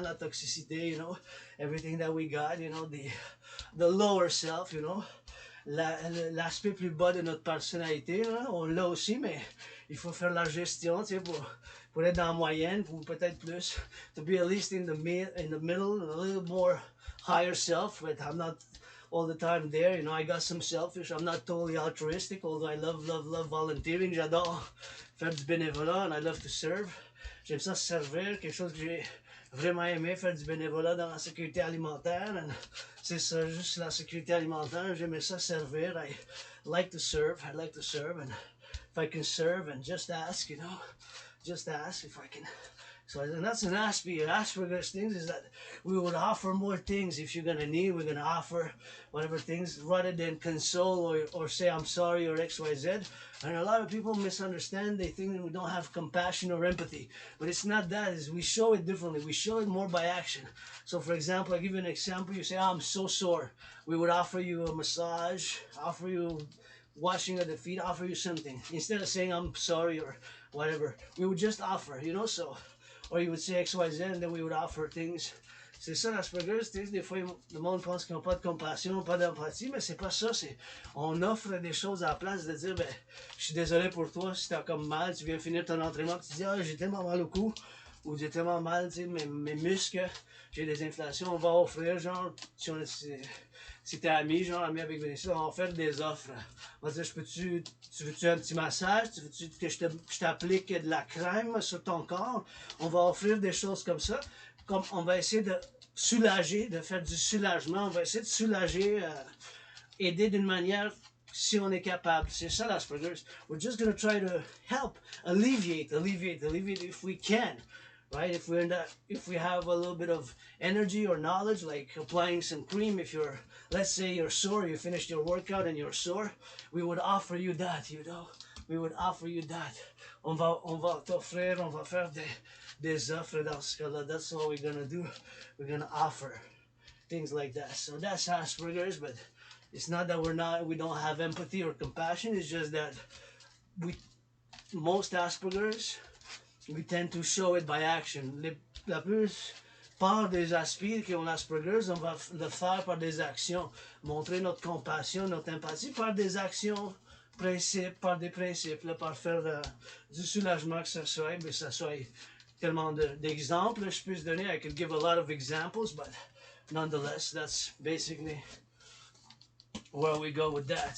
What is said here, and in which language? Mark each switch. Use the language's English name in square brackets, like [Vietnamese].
[French] La toxicité, [English] you know, everything that we got, you know, the lower self, you know. [French] L'aspect plus bas de notre personnalité, hein, on l'a aussi, mais il faut faire la gestion, tu sais, pour être dans la moyenne, ou peut-être plus, [English] to be at least in the middle, a little more higher self, but I'm not all the time there, you know. I got some selfish, I'm not totally altruistic, although I love volunteering. [French] J'adore faire du bénévolat, [English] and I love to serve. [French] J'aime ça servir, quelque chose que j'ai vraiment aimé, faire du bénévolat dans la sécurité alimentaire. And c'est ça, juste la sécurité alimentaire. J'aimais ça servir. [English] I like to serve, and if I can serve and just ask, you know, just ask if I can. So, and that's an Asperger's things, is that we would offer more things. If you're gonna need, we're gonna offer whatever things, rather than console or say I'm sorry or XYZ. And a lot of people misunderstand. They think that we don't have compassion or empathy, but it's not that. Is we show it differently. We show it more by action. So, for example, I give you an example. You say, "Oh, I'm so sore." We would offer you a massage, offer you washing of the feet, offer you something instead of saying I'm sorry or whatever. We would just offer, you know. So, or you would say XYZ, and then we would offer things. [French] C'est ça l'Asperger's. Des fois, le monde pense qu'ils n'ont pas de compassion, pas d'empathie, mais c'est pas ça. On offre des choses à la place de dire, ben, je suis désolé pour toi si t'as comme mal, tu viens finir ton entraînement, tu dis, ah, j'ai tellement mal au cou, ou j'ai tellement mal, tu sais, mes muscles, j'ai des inflations, on va offrir, genre, si t'es ami avec Vénétie, on va faire des offres. On va dire, tu veux-tu un petit massage? Tu veux-tu que je t'applique de la crème sur ton corps? On va offrir des choses comme ça. Comme on va essayer de soulager, de faire du soulagement. On va essayer de soulager, aider d'une manière si on est capable. C'est ça l'Asperger's. [English] We're just going to try to help, alleviate if we can. Right? If we have a little bit of energy or knowledge, like applying some cream, let's say you're sore, you finished your workout and you're sore, we would offer you that, you know. We would offer you that. On va t'offrir, on va faire des offres dans ce cas-là. That's what we're gonna do. We're gonna offer things like that. So that's Asperger's, but it's not that we don't have empathy or compassion. It's just that most Asperger's we tend to show it by action. [French] La plupart des aspects qu'on a Asperger's, on va le faire par des actions. Montrer notre compassion, notre empathie par des actions, principes, par des principes, là, par faire du soulagement, que ça soit, mais ça soit tellement d'exemples. Je peux donner, [English] I could give a lot of examples, but nonetheless, that's basically where we go with that.